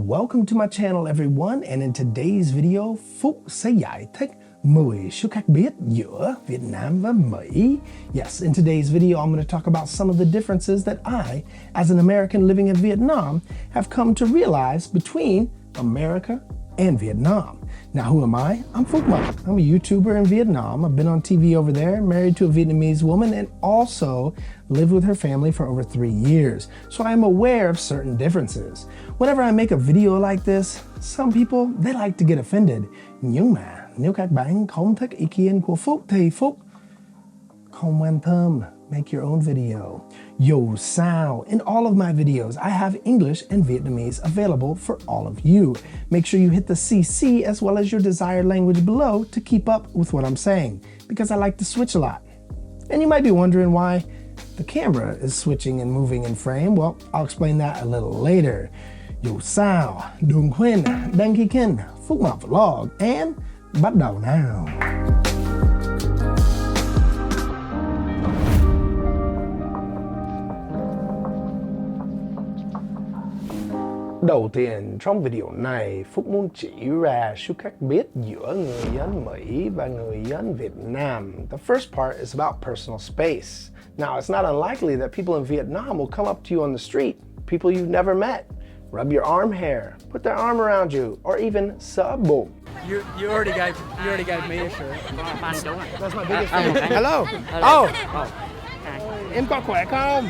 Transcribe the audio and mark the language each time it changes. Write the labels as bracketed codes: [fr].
[en] Welcome to my channel everyone, and in today's video, [vi] Phúc sẽ giải thích 10 sự khác biệt giữa Việt Nam và Mỹ. [en] Yes, in today's video, I'm going to talk about some of the differences that I, as an American living in Vietnam, have come to realize between America and Vietnam. Now, who am I? I'm Phúc Mob. I'm a YouTuber in Vietnam. I've been on TV over there, married to a Vietnamese woman, and also lived with her family for over 3 years. So I am aware of certain differences. Whenever I make a video like this, some people, they like to get offended. [vi] Nhưng mà nếu các bạn không thích ý kiến của Phúc thì Phúc không quan tâm. [en] Make your own video. Yo sao, in all of my videos, I have English and Vietnamese available for all of you. Make sure you hit the CC as well as your desired language below to keep up with what I'm saying, because I like to switch a lot. And you might be wondering why the camera is switching and moving in frame. Well, I'll explain that a little later. [vi] Yo sao, đừng quên đăng ký kênh Phúc Mob Vlog, and bắt đầu nào. Đầu tiên, trong video này, Phúc muốn chỉ ra sự khác biệt giữa người dân Mỹ và người dân Việt Nam. [en] The first part is about personal space. Now, it's not unlikely that people in Vietnam will come up to you on the street, people you've never met, rub your arm hair, put their arm around you, or even sub bụng. You already gave me a shirt. That's my biggest fan. Hello. Oh. [vi] Em có khỏe không?